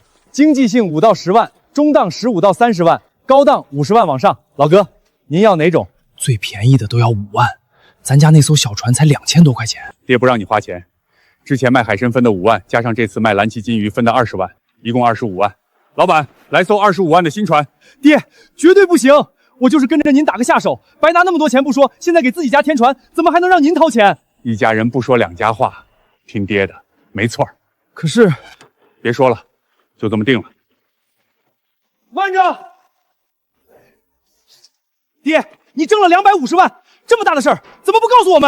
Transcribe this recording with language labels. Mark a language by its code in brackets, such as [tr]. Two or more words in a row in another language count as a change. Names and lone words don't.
[zh] 經濟性5到10萬，中檔15到30萬，高檔50萬往上。老哥，您要哪種？最便宜的都要5萬，咱家那艘小船才2000多塊錢。爹不讓你花錢，之前賣海參分的5萬，加上這次賣藍鰭金魚分的20萬，一共25萬。老闆，來艘25萬的新船。爹，絕對不行！我就是跟着您打個下手，白拿那麼多錢不說，現在給自己家添船，怎麼還能讓您掏錢？一家人不說兩家話，聽爹的，沒錯。可是，別說了，就這麼定了。慢着，爹，你掙了250萬，這麼大的事兒，怎麼不告訴我們？